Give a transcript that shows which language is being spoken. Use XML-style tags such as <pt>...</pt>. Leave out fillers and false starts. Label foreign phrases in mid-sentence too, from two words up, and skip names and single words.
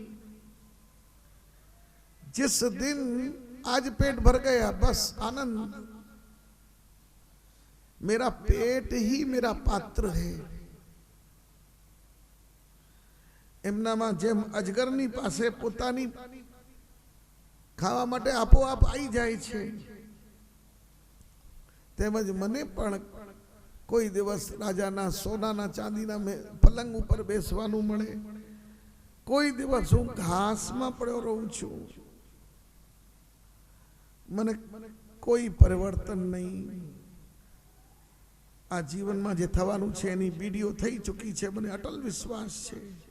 <hi>जिस दिन आज पेट भर गया बस आनंद। मेरा पेट ही मेरा पात्र है।</hi> <gu>એમનામાં જેમ અજગરની પાસે પોતાની ખાવા માટે આપોઆપ આઈ જાય છે, તેમજ મને પણ કોઈ દિવસ રાજાના સોનાના ચાંદીના પલંગ ઊપર બેસવાનું મળે, કોઈ દિવસ હું ઘાસ મેં પડ્યો રહું છું, મને કોઈ પરિવર્તન નહીં। આ જીવન મેં જે થવાનું છે એની બીડિયો થઈ ચૂકી છે, મને અટલ વિશ્વાસ છે।</gu>